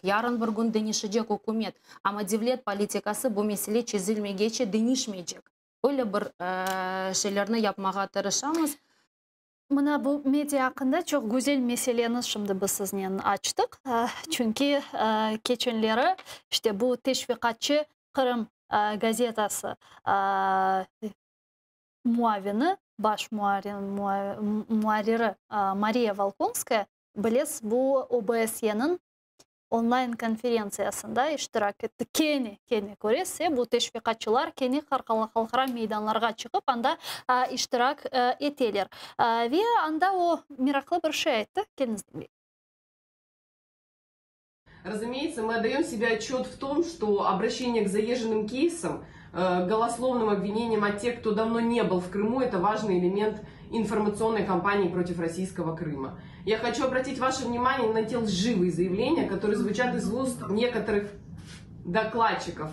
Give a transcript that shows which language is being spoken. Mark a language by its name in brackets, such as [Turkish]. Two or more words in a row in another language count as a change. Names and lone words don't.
[Crimean Tatar] Yarın bir gün değişecek hükümet. Ama devlet politikası bu mesele çizilmeyecek, değişmeyecek. Öyle bir şeylerini yapmaya tırışamız. Mına bu medya hakkında çok güzel meseleni şimdi biz sizinle açtık. Çünkü geçenleri işte bu teşvikatçı Kırım gazetası muavini, baş muariri Maria Volkonskaya bilesiz bu OBSE'nin online konferensiyasında iştirak etti. Keni görese bu teşvikatçılar keni halkara meydanlarga çıkıp anda iştirak eteler. Ve anda o miraklı bir şey etti. Kendiniz dinleyin. [Russian] Разумеется, мы отдаем себе отчет в том, что обращение к заезженным кейсам, голословным обвинениям от тех, кто давно не был в Крыму, это важный элемент информационной кампании против российского Крыма. Я хочу обратить ваше внимание на те лживые заявления, которые звучат из уст некоторых докладчиков.